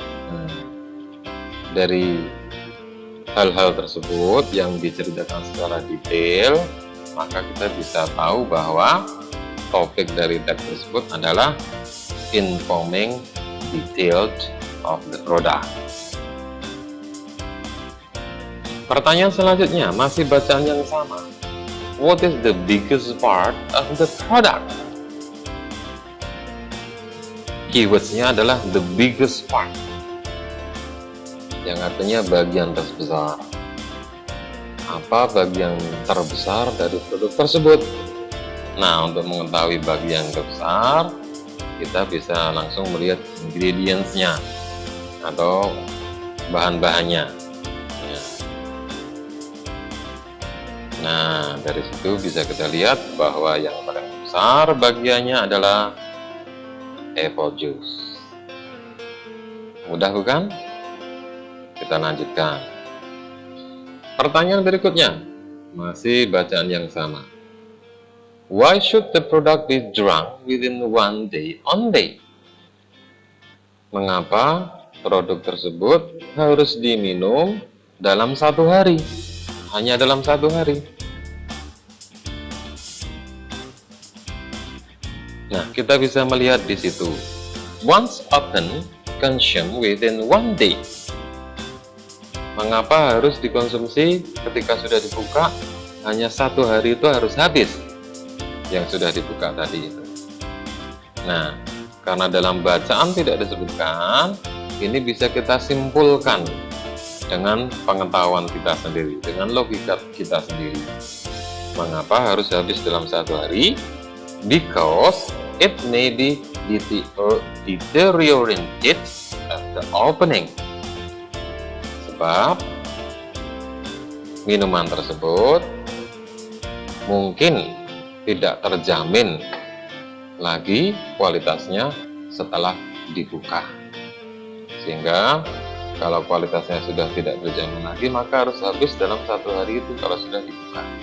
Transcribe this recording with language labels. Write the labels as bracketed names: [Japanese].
[Indonesian] Nah, dari hal-hal tersebut yang diceritakan secara detail, maka kita bisa tahu bahwa topik dari teks tersebut adalah [English] informing detailed of the product. [Indonesian] Pertanyaan selanjutnya masih bacaan yang sama. [English] What is the biggest part of the product? [Indonesian] Keywordsnya adalah [English] the biggest part, [Indonesian] yang artinya bagian terbesar. Apa bagian terbesar dari produk tersebut? Nah, untuk mengetahui bagian terbesar, kita bisa langsung melihat ingredients-nya atau bahan-bahannya. Nah, dari situ bisa kita lihat bahwa yang paling besar bagiannya adalah apple juice. Mudah bukan? Kita lanjutkan. Pertanyaan berikutnya, masih bacaan yang sama. [English] Why should the product be drunk within 1 day only? [Indonesian] Mengapa produk tersebut harus diminum dalam 1 hari? Hanya dalam 1 hari. Nah, kita bisa melihat di situ. [English] Once open, consume within 1 day. [Indonesian] Mengapa harus dikonsumsi ketika sudah dibuka? Hanya 1 hari itu harus habis yang sudah dibuka tadi itu. Nah, karena dalam bacaan tidak disebutkan, ini bisa kita simpulkan dengan pengetahuan kita sendiri, dengan logika kita sendiri. Mengapa harus habis dalam 1 hari? [English] Because it may be deteriorated at the opening. [Indonesian] Sebab minuman tersebut mungkin tidak terjamin lagi kualitasnya setelah dibuka. Sehingga kalau kualitasnya sudah tidak terjamin lagi, maka harus habis dalam 1 hari itu kalau sudah dibuka.